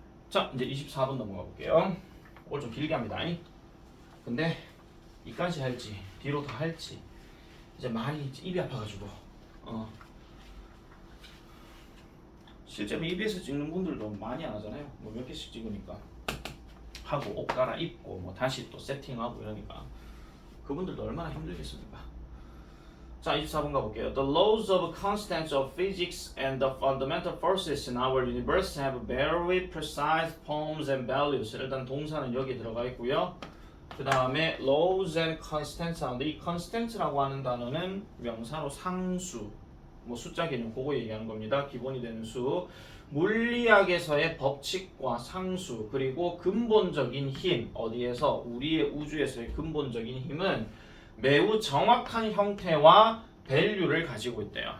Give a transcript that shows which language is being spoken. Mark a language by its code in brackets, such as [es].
[ko] 자 이제 24번 넘어가 볼게요. 오늘 좀 길게 합니다. 근데 이까지 할지 뒤로 다 할지 이제 많이 입이 아파가지고 실제로 EBS 찍는 분들도 많이 안 하잖아요. 뭐 몇 개씩 찍으니까 하고 옷 갈아입고 뭐 다시 또 세팅하고 이러니까 그분들도 얼마나 힘들겠습니까? 자 24번 가볼게요. [en] The laws of constants of physics and the fundamental forces in our universe have very precise forms and values. [ko] 일단 동사는 여기 들어가 있고요. 그 다음에 [en] laws and constants [ko] 하는데 이 constant라고 하는 단어는 명사로 상수 뭐 숫자 개념 그거 얘기하는 겁니다. 기본이 되는 수 물리학에서의 법칙과 상수 그리고 근본적인 힘 어디에서 우리의 우주에서의 근본적인 힘은 매우 정확한 형태와 value를 가지고 있대요.